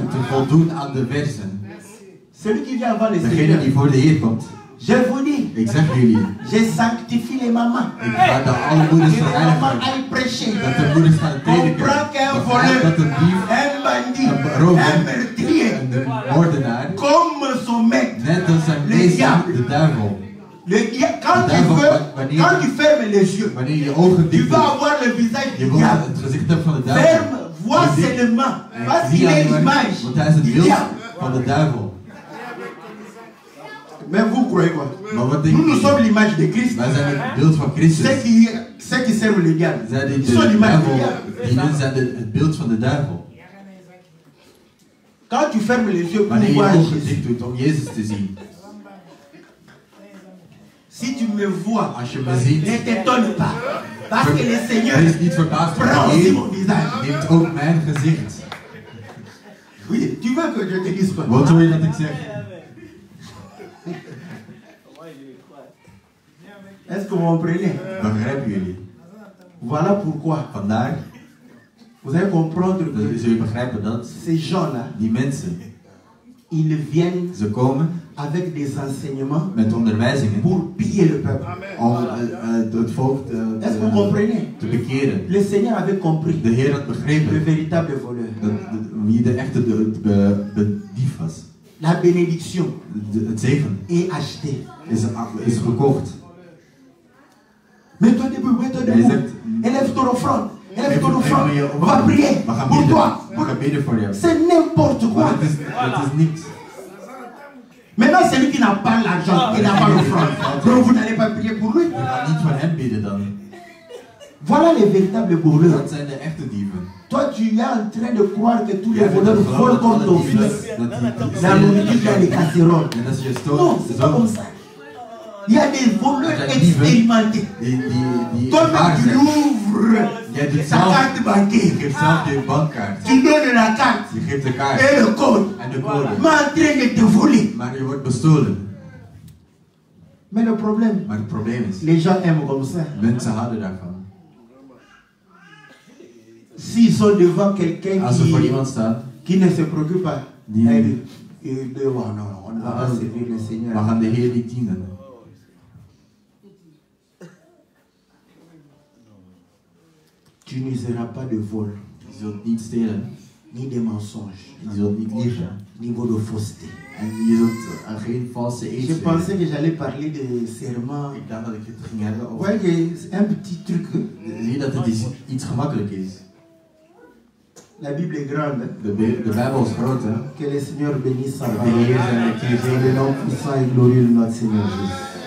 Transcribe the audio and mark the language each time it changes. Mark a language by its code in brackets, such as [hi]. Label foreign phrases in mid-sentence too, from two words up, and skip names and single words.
[nl] Te voldoen aan de versen. [fr] Celui qui vient avant le [nl] Degene [fr] Seigneur, [nl] die voor de Heer komt. [fr] je vous dis, [nl] Ik zeg jullie, [fr] je sanctifie les mamans. [nl] ik ga de alle moeders [fr] Que les mamans [nl] vereinigen. [fr] aillent prêcher. [nl] Dat de moeders gaan prediken. [fr] Comprends qu'un [nl] Begrijp dat [fr] voleur, [nl] een dief, [fr] un bandit, [nl] een rover, [fr] un meurtrier, [nl] een moordenaar, [fr] comme son maître, [nl] net als zijn meester, de duivel. [fr] Quand tu fermes les yeux, [nl] Wanneer je je ogen [fr] tu [nl] dicht [fr] vas [nl] doet, [fr] avoir le visage [nl] je [fr] du [nl] wilt [fr] diable. [nl] het gezicht hebben van de duivel. [fr] Ferme, vois [nl] Je ziet- [fr] seulement, [nl] en [fr] parce [nl] zie [fr] qu'il est [nl] alleen maar, [fr] l'image [nl] want hij is het [fr] du [nl] beeld [fr] diable. [nl] van de duivel. [fr] Mais vous croyez quoi? [nl] Maar wat denk [fr] Nous [nl] je? [fr] sommes l'image de Christ. [nl] Wij zijn het beeld van Christus. [fr] Ceux qui servent le diable, [nl] Zij die [fr] ils [nl] de [fr] sont l'image du [nl] duivel [fr] diable. [nl] dienen, zijn het beeld van de duivel. [fr] Quand tu fermes les yeux pour [nl] Wanneer je [fr] voir [nl] je ogen [fr] Jésus, [nl] dicht doet om Jezus te zien. [fr] si tu me vois, [nl] Als je me ziet, [fr] ne t'étonne pas. Parce que le Seigneur [nl] wees niet verbaasd, want [fr] prend [nl] de [fr] aussi [nl] Heer [fr] mon visage. [nl] neemt ook mijn gezicht. [fr] Oui, tu veux que je te dise quoi? [nl] Wat wil je dat ik zeg? [fr] Est-ce que vous comprenez? [nl] Begrijpen jullie? [fr] Voilà pourquoi [nl] Vandaar, [fr] vous allez comprendre [nl] dat [fr] que [nl] zul je begrijpen dat [fr] ces gens-là, [nl] die mensen, [fr] ils viennent [nl] ze komen [fr] avec des enseignements [nl] met onderwijzingen [fr] pour piller le peuple. [nl] om het volk [fr] Est-ce que vous comprenez? [nl] te bekeren. [fr] Le Seigneur avait compris [nl] De Heer had [fr] le [nl] begrepen [fr] véritable voleur. [nl] wie de echte dief was. [fr] La bénédiction [nl] Het zegen [fr] est achetée. [nl] is gekocht. [fr] Mets-toi debout, mets-toi [nl] Hij [fr] debout. [nl] zegt, [fr] Élève ton offrande. Élève [nl] geef [fr] ton offrande. [nl] je [fr] On va prier [nl] We gaan [fr] pour [nl] bidden. [fr] toi. [nl] We gaan bidden voor jou. [fr] C'est n'importe [nl] Maar [fr] quoi. [nl] het is niks. [fr] Maintenant, celui qui n'a pas l'argent, qui n'a pas l'offrande, donc vous n'allez pas prier pour lui. [nl] We gaan niet voor hem bidden dan. [fr] Voilà les véritables voleurs. [nl] Dat zijn de echte dieven. [fr] Toi, tu es en train de croire que tous les [nl] Jij bent [fr] voleurs [nl] het [fr] volent comme ton [nl] dieven [fr] fils. [nl] dat [fr] La nourriture dans les casseroles. [nl] En als je [fr] Non, c'est pas comme [nl] stoot, [fr] ça. Il y a des voleurs [nl] Dat zijn dieven [fr] expérimentés. [nl] die [fr] Toi-même, [nl] ervaren [fr] tu [nl] zijn. [fr] ouvres [nl] Jij doet [fr] ta [nl] zelf, [fr] carte [nl] je [fr] bancaire. [nl] geeft zelf je bankkaart. [fr] Tu donnes la carte [nl] Je geeft de kaart [fr] et le code. [nl] en de code. [fr] Mais en train de te voler. [nl] Maar je wordt bestolen. [fr] Mais le problème, [nl] Maar het probleem is, [fr] les gens aiment comme ça. [nl] mensen houden daarvan. [fr] S'ils sont devant quelqu'un [nl] Als ze voor iemand staan, [fr] qui ne se préoccupe pas, [nl] Die- [fr] ils disent, oh, non, on ne va pas servir le [nl] we [fr] Seigneur. [nl] gaan de Heer niet dienen. [fr] Tu n'useras pas de vol, [nl] Je zult niet stelen, [fr] ni de mensonges, [nl] je zult niet liegen. [fr] ni de fausseté. [nl] En je zult geen valse eed [fr] Je [nl] zweren. [fr] pensais que j'allais parler de serment. [nl] Ik dacht dat ik het ging hebben [fr] Vous [nl] over... [fr] voyez que c'est un petit truc. Hein? [nl] Zie je dat het iets gemakkelijk is. [fr] La Bible est grande. Hein? [nl] De Bijbel is groot, hè. [fr] Que le Seigneur bénisse sa [nl] De [fr] parole. [nl] Heer zijn met je [fr] Et le nom puissant et glorieux de notre Seigneur Jésus.